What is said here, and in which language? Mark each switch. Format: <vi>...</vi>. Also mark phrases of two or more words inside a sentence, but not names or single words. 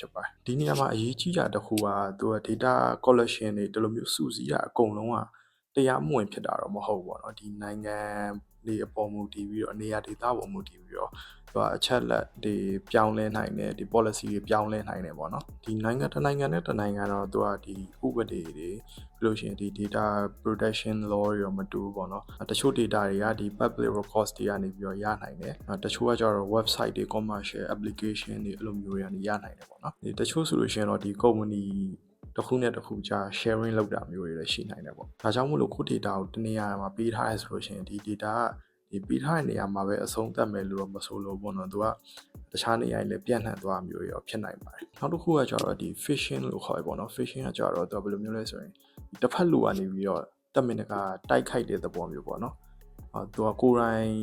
<my>ဖြစ်ပါတယ်ဒီနေရာမှာအရေးကြီးတာတစ်ခုကသူက</my> <en>data collection</en> <my>တွေဒီလိုမျိုးစုစည်းတာအကုန်လုံးကတရားမဝင်ဖြစ်တာတော့မဟုတ်ဘူးပေါ့နော်ဒီနိုင်ငံတွေအပေါ်မူတည်ပြီးတော့နေရာဒေသပေါ်မူတည်ပြီးတော့အချက်လက်တွေပြောင်းလဲနိုင်တယ်ဒီ policy တွေပြောင်းလဲနိုင်တယ်ပေါ့နော်ဒီနိုင်ငံတစ်နိုင်ငံနဲ့တစ်နိုင်ငံတော့သူကဒီဥပဒေတွေပြီးလို့ ရှိရင်ဒီ</my> <en>data protection law</en> <my>ရောမတူဘူးပေါ့နော်တချို့ data တွေကဒီ</my> <en>public records</en> <my>တွေကနေပြီးတော့ရနိုင်တယ်တချို့ကကျတော့ website တွေ</my> <en>commercial application</en> <my>တွေအဲ့လိုမျိုးတွေကနေရနိုင်တယ်ပေါ့နော်ဒီတချို့ဆို လို့ရှိရင်တော့ဒီ company တစ်ခုနဲ့တစ်ခုကြာ sharing လုပ်တာမျိုးတွေလည်းရှိနိုင်တယ်ပေါ့ဒါကြောင့်မို့လို့ခု data ကိုတနေရာမှာပေးထားရဆိုလို့ရှိရင်ဒီ data ကဒီပေးထားတဲ့နေရာမှာပဲအဆုံးသတ်မယ်လို့တော့မဆိုလို့ပေါ့နော်သူကတခြားနေရာတွေလည်းပြန့်နှံ့သွားမျိုးရောဖြစ်နိုင်ပါတယ်နောက်တစ်ခုကကျတော့ဒီ phishing လို့ခေါ်ရပေါ့နော် phishing ကကျတော့သူကဘယ်လိုမျိုးလဲဆိုရင်တစ်ဖက်လူကနေပြီးတော့တက်မင်တကတိုက်ခိုက်တဲ့သဘောမျိုးပေါ့နော်သူကကိုယ်တိုင်</my>